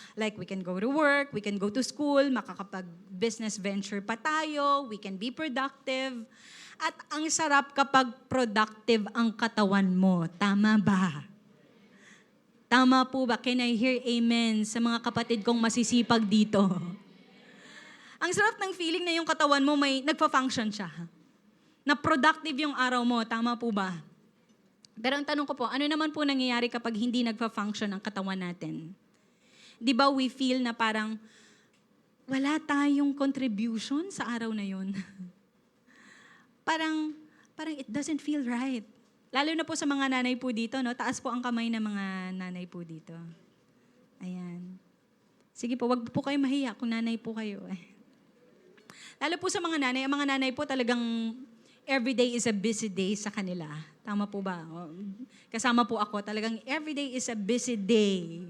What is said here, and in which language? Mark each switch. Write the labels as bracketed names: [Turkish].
[English] Like we can go to work, we can go to school, [Filipino] makakapag-business venture pa tayo, [English] we can be productive. [Filipino] At ang sarap kapag productive ang katawan mo. Tama ba? Tama po ba? [English] Can I hear amen [Filipino] sa mga kapatid kong masisipag dito? Ang sarap ng feeling na yung katawan mo may nagpa-function siya. Na productive yung araw mo. Tama po ba? Pero ang tanong ko po, ano naman po nangyayari kapag hindi nagpa-function ang katawan natin? Di ba [English] we feel [Filipino] na parang wala tayong contribution sa araw na yun? [English] parang it doesn't feel right. [Filipino] Lalo na po sa mga nanay po dito, no? Taas po ang kamay ng mga nanay po dito. Ayan. Sige po, wag po kayo mahiya kung nanay po kayo. Lalo po sa mga nanay, ang mga nanay po talagang [English] everyday is a busy day [Filipino] sa kanila. Tama po ba? Kasama po ako, talagang [English] everyday is a busy day.